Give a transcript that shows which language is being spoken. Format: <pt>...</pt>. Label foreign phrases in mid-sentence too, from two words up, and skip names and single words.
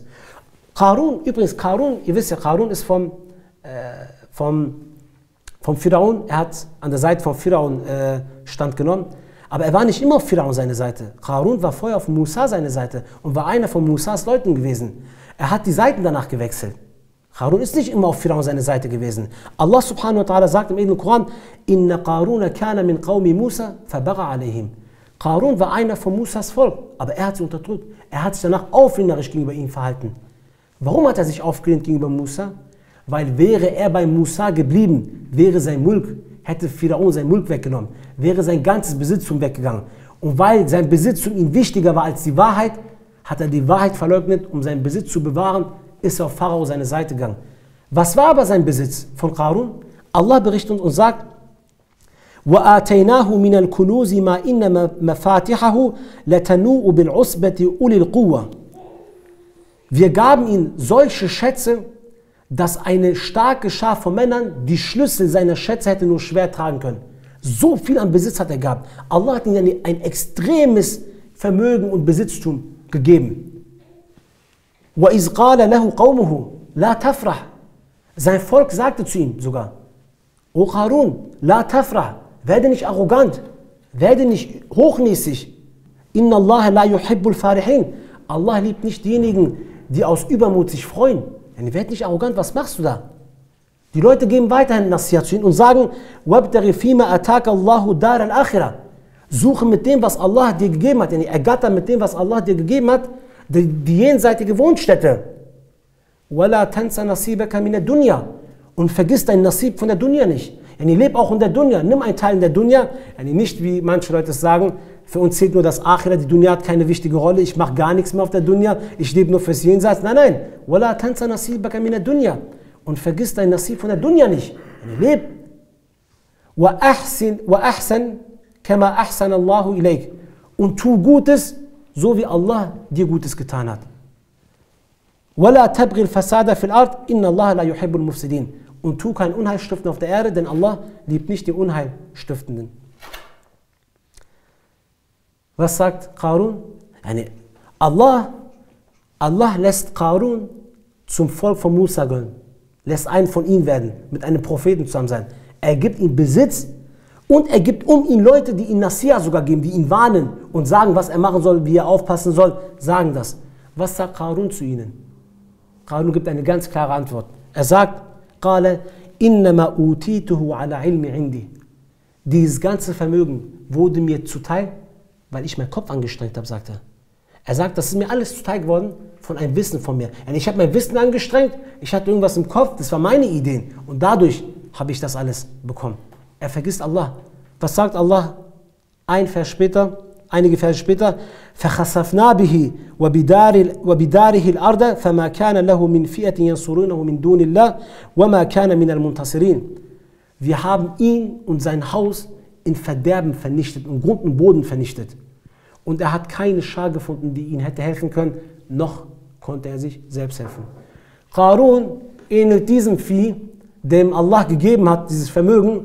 <de>Qarun, übrigens, Qarun, ihr wisst ja, Qarun ist vom Pharaon, er hat an der Seite von Pharaon standgenommen, aber er war nicht immer auf Pharaon seine Seite. Qarun war vorher auf Musa seine Seite und war einer von Musas Leuten gewesen. Er hat die Seiten danach gewechselt. Qarun ist nicht immer auf Pharaon seine Seite gewesen.</de> <ar>الله سبحانه وتعالى</ar> <de>sagt im Koran,</de> <ar>إن قارون كان من قوم موسى فبغى عليهم.</ar> <de>Qarun war einer von Musas Volk, aber er hat sie unterdrückt. Er hat sich danach auflehnerisch gegenüber ihnen verhalten. Warum hat er sich aufgelehnt gegenüber Musa? Weil wäre er bei Musa geblieben, wäre sein Mulk, hätte Pharaon sein Mulk weggenommen, wäre sein ganzes Besitztum weggegangen. Und weil sein Besitztum ihm wichtiger war als die Wahrheit, hat er die Wahrheit verleugnet, um seinen Besitz zu bewahren, ist er auf Pharao seine Seite gegangen. Was war aber sein Besitz von Qarun? Allah berichtet uns und sagt,</de> <ar>وَآتَيْنَاهُ مِنَ الْكُنُوزِ مَا إِنَّ مَفَاتِحَهُ لَتَنُوءُ بِالْعُصْبَةِ أُولِي الْقُوَّةِ.</ar> <de>Wir gaben ihm solche Schätze, dass eine starke Schar von Männern die Schlüssel seiner Schätze hätte nur schwer tragen können. So viel an Besitz hat er gehabt. Allah hat ihm ein extremes Vermögen und Besitztum gegeben.</de> <ar>وَإِذْ قَالَ لَهُ قَوْمُهُ لَا تَفْرَحْ.</ar> <de>Sein Volk sagte zu ihm sogar, O Qarun,</de> <ar>لا تفرح,</ar> <de>werde nicht arrogant, werde nicht hochnäsig.</de> <ar>إن الله لا يحب الفرحين.</ar> <de>Allah liebt nicht diejenigen, die aus Übermut sich freuen. Werd nicht arrogant, was machst du da? Die Leute geben weiterhin Nasihat zu ihnen und sagen,</de> <ar>وَابْتَغِ فِيمَا أَتَاكَ اللَّهُ دَارَ الْآخِرَةِ.</ar> <de>Suche mit dem, was Allah dir gegeben hat, ergatter mit dem, was Allah dir gegeben hat, die jenseitige Wohnstätte.</de> <ar>وَلَا تَنْسَ نَصِيبَكَ مِنَ الدُّنْيَا.</ar> <de>Und vergiss dein Nasib von der Dunya nicht. Leb auch in der Dunya, nimm einen Teil in der Dunya. Nicht wie manche Leute es sagen, für uns zählt nur das Akhira, die Dunya hat keine wichtige Rolle, ich mache gar nichts mehr auf der Dunya, ich lebe nur fürs Jenseits. Nein, nein.</de> <ar>وَلَا تَنْسَ نَصِيبَكَ مِنَ الدُّنْيَا.</ar> <de>Und vergiss dein Nasib von der Dunya nicht. Leb.</de> <ar>وَأَحْسَنْ كَمَا أَحْسَنَ اللَّهُ إِلَيْكَ.</ar> <de>Und tu Gutes, so wie Allah dir Gutes getan hat.</de> <ar>وَلَا تَبْغِ الْفَسَادَ فِي الْأَرْضِ إِنَّ اللَّهَ لَا يُحِبُّ الْمُفْسِدِينَ.</ar> <de>Und tu kein Unheilstiften auf der Erde, denn Allah liebt nicht die Unheilstiftenden. Was sagt Qarun? Allah lässt Qarun zum Volk von Musa gehören, lässt einen von ihnen werden, mit einem Propheten zusammen sein. Er gibt ihm Besitz und er gibt um ihn Leute, die ihm Nasiha sogar geben, die ihn warnen und sagen, was er machen soll, wie er aufpassen soll, sagen das. Was sagt Qarun zu ihnen? Qarun gibt eine ganz klare Antwort. Er sagt,</de> <ar>قال إنما أوتيته على علم عندي.</ar> <de>Dieses ganze Vermögen wurde mir zuteil, weil ich meinen Kopf angestrengt habe, sagt er. Er sagt, das ist mir alles zuteil geworden von einem Wissen von mir. Ich habe mein Wissen angestrengt, ich hatte irgendwas im Kopf, das waren meine Ideen und dadurch habe ich das alles bekommen. Er vergisst Allah. Was sagt Allah? Einige Verse später,</de> <ar>فَخَسَفْنَا بِهِ وَبِدَارِهِ الْأَرْضَ فَمَا كَانَ لَهُ مِنْ فِئَةٍ يَنْصُرُونَهُ مِنْ دُونِ اللَّهِ وَمَا كَانَ مِنَ الْمُنْتَصِرِينَ.</ar> <de>Wir haben ihn und sein Haus in Verderben vernichtet, in Grund und Boden vernichtet. Und er hat keine Schar gefunden, die ihm hätte helfen können, noch konnte er sich selbst helfen. Qarun ähnelt diesem Vieh, dem Allah gegeben hat, dieses Vermögen.</de>